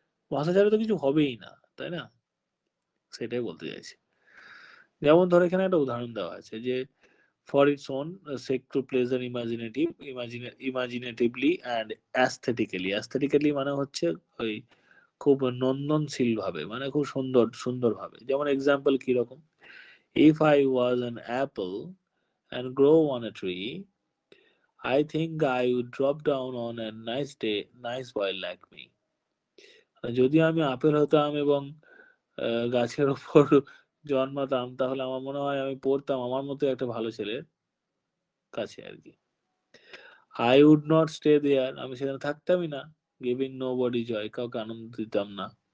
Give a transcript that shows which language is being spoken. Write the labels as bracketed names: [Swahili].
[Bangla] ভাষা ছাড়া তো কিছু হবেই না, তাই না? সেটাই বলতে চাইছি। যেমন ধরো এখানে একটা উদাহরণ দেওয়া আছে যে [English] for its own sake to pleasure imaginatively and aesthetically [Bangla] মানে হচ্ছে ওই খুব নন্দনশীল ভাবে, মানে খুব সুন্দর ভাবে। [English] যেমন এক্সাম্পল কিরকম, if I was an apple and grow on a tree, I think I would drop down on a nice boy like me। [Bangla] যদি আমি আপেল হতাম এবং গাছের উপর জন্মাতাম, তাহলে আমার মনে হয় আমি পড়তাম আমার মতো একটা ভালো ছেলের কাছে আর কি। [English] I would not stay there, [Bangla] আমি সেখানে থাকতামই না। [English] giving nobody joy, [Bangla] কাউকে আনন্দ দিতাম না।